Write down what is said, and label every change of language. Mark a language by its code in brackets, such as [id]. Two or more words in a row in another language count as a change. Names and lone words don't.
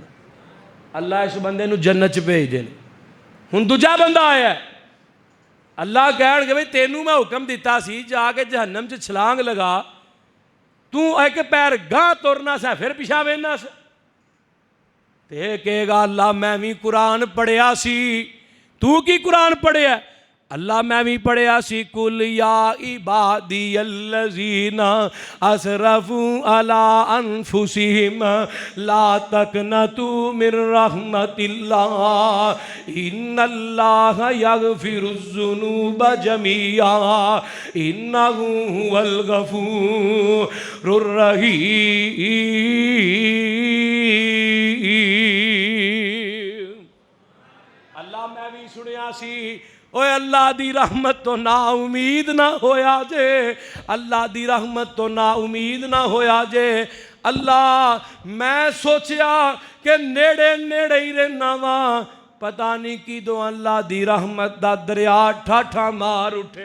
[pa] ਅੱਲਾਹ ਇਸ ਬੰਦੇ ਨੂੰ ਜੰਨਤ ਚ ਭੇਜ ਦੇਣਾ। ਹੁਣ ਦੂਜਾ ਬੰਦਾ ਆਇਆ, ਅੱਲਾਹ ਕਹਿਣਗੇ ਭਾਈ ਤੈਨੂੰ ਮੈਂ ਹੁਕਮ ਦਿੱਤਾ ਸੀ ਜਾਕੇ ਜਹੰਨਮ ਚ ਛਲਾਂਗ ਲਗਾ, ਤੂੰ ਇਕ ਪੈਰ ਗਾਂ ਤੁਰਨਾ ਸਾ ਫਿਰ ਪਿੱਛਾ ਵੇਣਾ ਸਾ। ਤੇ ਕਹੇਗਾ ਅੱਲਾਹ ਮੈਂ ਭੀ ਕੁਰਾਨ ਪੜ੍ਹਿਆ ਸੀ। ਤੂੰ ਕੀ ਕੁਰਾਨ ਪੜ੍ਹਿਆ? ਅੱਲਾਹ ਮੈਂ ਭੀ ਪੜ੍ਹਿਆ ਸੀ [ar] قل يا عبادي الذين أسرفوا على أنفسهم لا تقنطوا من رحمة الله إن الله يغفر الذنوب جميعا إنه هو الغفور الرحيم. [pa] ਅੱਲਾਹ ਮੈਂ ਭੀ ਸੁਣਿਆ ਸੀ ਓਏ ਅੱਲਾਹ ਦੀ ਰਹਿਮਤ ਤੋ ਨਾ ਉਮੀਦ ਨਾ ਹੋਇਆ ਜੇ, ਅੱਲਾਹ ਦੀ ਰਹਿਮਤ ਤੋ ਨਾ ਉਮੀਦ ਨਾ ਹੋਇਆ ਜੇ। ਅੱਲਾਹ ਮੈਂ ਸੋਚਿਆ ਕਿ ਨੇੜੇ ਨੇੜੇ ਹੀ ਰਹਿਣਾ ਵਾ, ਪਤਾ ਨਹੀਂ ਕਿਦੋਂ ਅੱਲਾਹ ਦੀ ਰਹਿਮਤ ਦਾ ਦਰਿਆ ਠਾਠਾ ਮਾਰ ਉੱਠੇ।